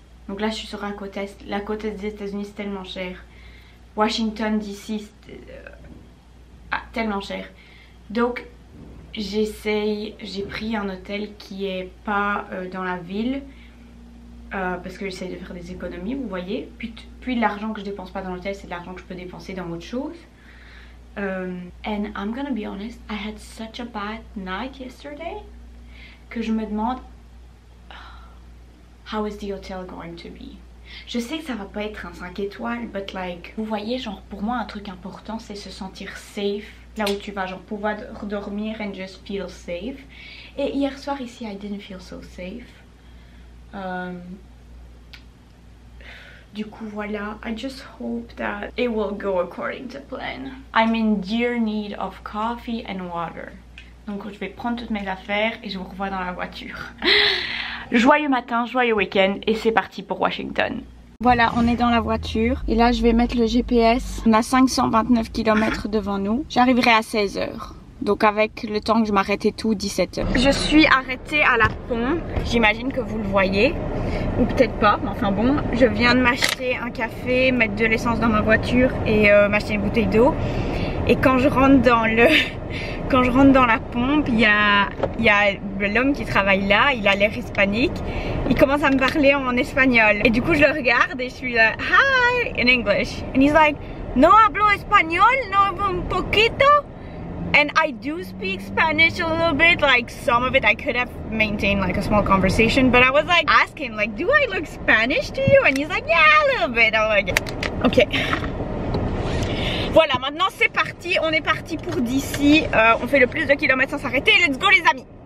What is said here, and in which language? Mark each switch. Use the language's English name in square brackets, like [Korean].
[French] Donc là je suis sur la côte est. La côte est des États-Unis c'est tellement cher. Washington DC c'est tellement cher. Donc j'ai pris un hôtel qui est pas dans la ville. Parce que j'essaie de faire des économies, vous voyez. Puis l'argent que je dépense pas dans l'hôtel, c'est de l'argent que je peux dépenser dans autre chose. [English] And I'm gonna be honest, I had such a bad night yesterday [French] que je me demande [English] how is the hotel going to be. [French] Je sais que ça va pas être un 5 étoiles, [English] but like, [French] vous voyez, genre pour moi un truc important c'est se sentir safe là où tu vas, genre pouvoir dormir [English] and just feel safe. [French] Et hier soir ici, [English] I didn't feel so safe. [French] Du coup voilà, [English] I just hope that it will go according to plan. I'm in dear need of coffee and water. [French] Donc je vais prendre toutes mes affaires et je vous revois dans la voiture. Joyeux matin, joyeux week-end et c'est parti pour Washington. Voilà, on est dans la voiture et là je vais mettre le GPS. On a 529 km devant nous. J'arriverai à 16 h. Donc avec le temps que je m'arrête et tout, 17 h. Je suis arrêtée à la pompe, j'imagine que vous le voyez. Ou peut-être pas, mais enfin bon. Je viens de m'acheter un café, mettre de l'essence dans ma voiture et m'acheter une bouteille d'eau. Et quand je rentre dans la pompe, il y a l'homme qui travaille là, il a l'air hispanique. Il commence à me parler en espagnol. Et du coup je le regarde et je suis là, [English] hi, in English. And he's like, [Spanish] no hablo español, no un poquito. [English] And I do speak Spanish a little bit, like some of it I could have maintained like a small conversation, but I was like asking like, do I look Spanish to you? And he's like, yeah, a little bit. I'm like, ok. [French] Voilà, maintenant c'est parti, on est parti pour d'ici. On fait le plus de kilomètres sans s'arrêter. [English] Let's go [French] les amis.